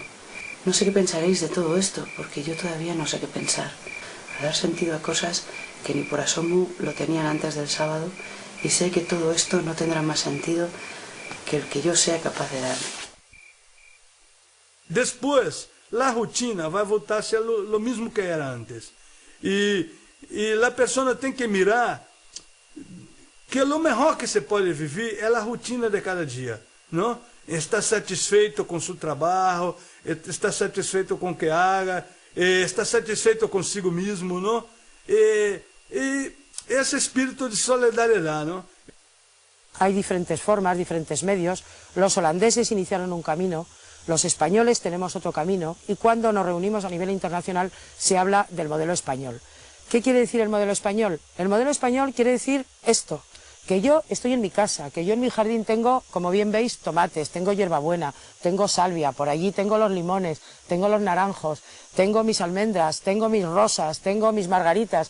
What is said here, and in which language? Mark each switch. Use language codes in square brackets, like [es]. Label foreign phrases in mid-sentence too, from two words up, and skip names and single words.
[es] No sé qué pensaréis de todo esto, porque yo todavía no sé qué pensar. A dar sentido a cosas que ni por asomo lo tenían antes del sábado, y sé que todo esto no tendrá más sentido que el que yo sea capaz de darle. Después, la rutina [pt] vai voltar [es] a ser lo mismo que era antes. [pt] E a pessoa tem que mirar que o melhor que se pode viver é a rotina de cada dia, não? Estar satisfeito com seu trabalho, estar satisfeito com o que haga, estar satisfeito consigo mesmo, não? [es] E ese espíritu de solidaridad, ¿no? Hay diferentes formas, diferentes medios. Los holandeses iniciaron un camino, los españoles tenemos otro camino, y cuando nos reunimos a nivel internacional se habla del modelo español. ¿Qué quiere decir el modelo español? El modelo español quiere decir esto: que yo estoy en mi casa, que yo en mi jardín tengo, como bien veis, tomates, tengo hierbabuena, tengo salvia, por allí tengo los limones, tengo los naranjos, tengo mis almendras, tengo mis rosas, tengo mis margaritas.